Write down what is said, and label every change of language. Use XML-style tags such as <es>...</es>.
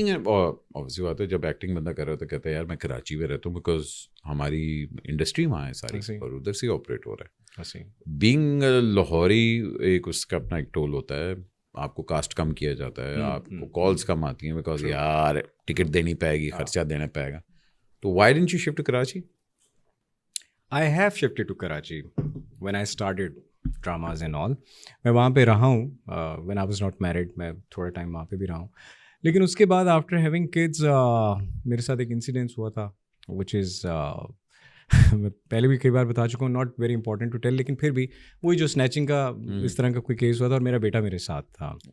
<ur>obviously بات ہے جب ایکٹنگ بندہ کر رہا ہے تو کہتا ہے یار میں کراچی میں رہتا ہوں بیکاز ہماری انڈسٹری وہاں ہے ساری اور ادھر سے آپریٹ ہو رہا ہے. بینگ لاہوری ایک اس کا اپنا ایک ٹول ہوتا ہے. آپ کو کاسٹ کم کیا جاتا ہے, آپ کو کالس کم آتی ہیں بیکاز یار ٹکٹ دینی پائے گی, خرچہ دینا پائے گا.</ur> <en>تو why didn't you shift to Karachi? I have shifted to Karachi when I started dramas and all.</en> <ur>میں وہاں پہ رہا ہوں</ur> <en>when I was not married.</en> <ur>میں تھوڑا ٹائم وہاں پہ بھی رہا ہوں. لیکن اس کے بعد آفٹر ہیونگ کڈز میرے ساتھ ایک انسیڈنس ہوا تھا وچ از میں پہلے بھی کئی بار بتا چکا ہوں,</ur> <en>not very important to tell,</en> <ur>لیکن پھر بھی وہی جو اسنیچنگ کا اس طرح کا کوئی کیس ہوا تھا اور میرا بیٹا میرے ساتھ تھا.</ur>